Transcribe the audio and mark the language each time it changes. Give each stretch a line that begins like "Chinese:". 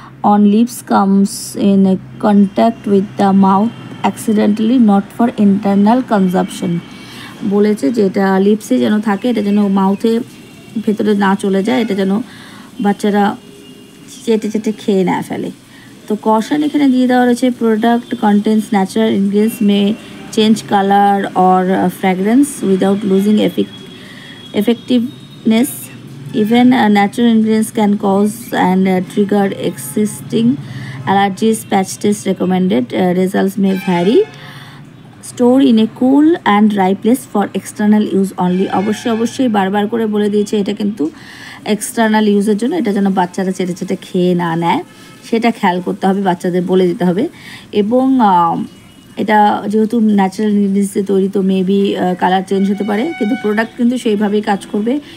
English: on lips comes in contact with the mouth accidentally, not for internal consumption.
Bangla: বলেছে যে এটা লিপসে যেন থাকে, এটা যেন মাউথে ভেতরে না চলে যায়, এটা যেন বাচ্চারা চেটে চেটে খেয়ে না ফেলে। তো কশন এখানে দিয়ে দেওয়া রয়েছে,
English: Product contents natural ingredients may change colour or fragrance without losing effectiveness. Even natural ingredients can cause and trigger existing allergies. Patch test recommended. Results may vary. Store in a cool and dry place for external use only.
Bangla: অবশ্যই বারবার করে বলে দিয়েছে এটা কিন্তু external ইউজের জন্য, এটা যেন বাচ্চারা চেটে চেটে খেয়ে না নেয় সেটা খেয়াল করতে হবে, বাচ্চাদের বলে দিতে হবে। এবং এটা যেহেতু ন্যাচারাল ইনগ্রিডিয়েন্টসে তৈরি, তো মেবি কালার চেঞ্জ হতে পারে, কিন্তু প্রোডাক্ট কিন্তু সেইভাবেই কাজ করবে।